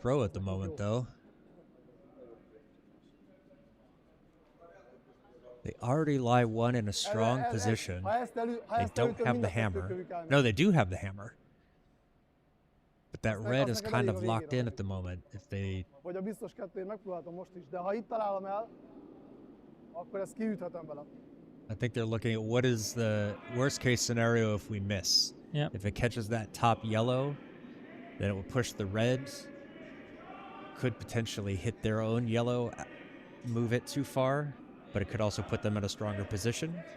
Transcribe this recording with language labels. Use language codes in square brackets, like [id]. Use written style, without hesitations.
[en] throw at the moment, though. They already lie one in a strong position. They don't have the hammer. No, they do have the hammer. But that red is kind of locked in at the moment. If they [hu] Vagy a biztos kettőért megpróbáltam most is, de ha itt találom el, akkor ezt kiüthetem vele. [en] I think they're looking at what is the worst case scenario if we miss. Yeah. If it catches that top yellow, then it will push the red. Could potentially hit their own yellow, move it too far, but it could also put them in a stronger position.